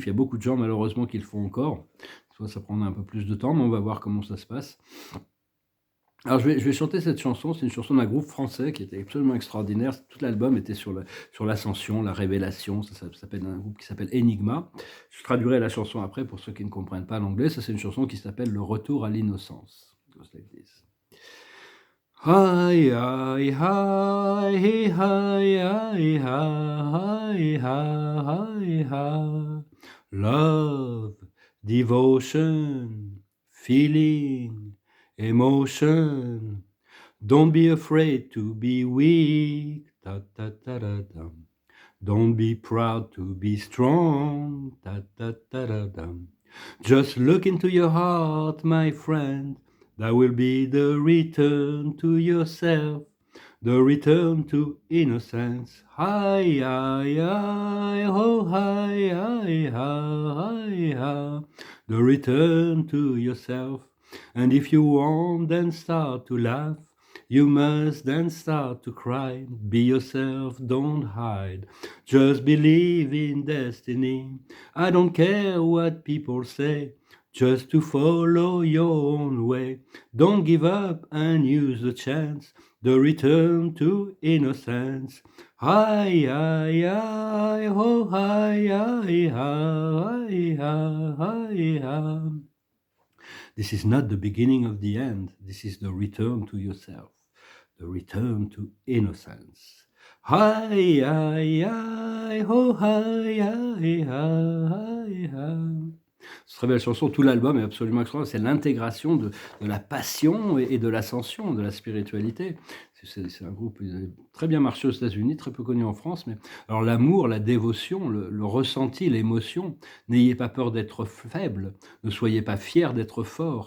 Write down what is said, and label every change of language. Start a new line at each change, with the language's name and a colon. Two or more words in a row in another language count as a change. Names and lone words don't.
French: Il y a beaucoup de gens, malheureusement, qui le font encore. Soit ça prendra un peu plus de temps, mais on va voir comment ça se passe. Alors je vais chanter cette chanson, c'est une chanson d'un groupe français qui était absolument extraordinaire. Tout l'album était sur l'ascension, la révélation, ça s'appelle un groupe qui s'appelle Enigma. Je traduirai la chanson après pour ceux qui ne comprennent pas l'anglais. Ça, c'est une chanson qui s'appelle «Le retour à l'innocence».
English: It goes like this. Hi, hi, hi, hi, hi, hi, hi, hi, hi. Love, devotion, feeling, emotion. Don't be afraid to be weak. Ta, ta, ta, da, da. Don't be proud to be strong. Ta, ta, ta, da, da. Just look into your heart, my friend. That will be the return to yourself, the return to innocence. Hi, hi, hi, oh, hi, hi, hi, hi. The return to yourself. And if you want, then start to laugh. You must then start to cry. Be yourself, don't hide. Just believe in destiny. I don't care what people say. Just to follow your own way. Don't give up and use the chance. The return to innocence. Hi, hi, hi, oh, hi, hi, hi, hi, hi, hi. This is not the beginning of the end. This is the return to yourself, the return to innocence. Hi, hi, hi, oh, hi, hi, hi, hi.
French: C'est une très belle chanson, tout l'album est absolument extraordinaire. C'est l'intégration de la passion et de l'ascension, de la spiritualité. C'est un groupe qui a très bien marché aux États-Unis, très peu connu en France. Mais alors l'amour, la dévotion, le ressenti, l'émotion, n'ayez pas peur d'être faible, ne soyez pas fier d'être fort.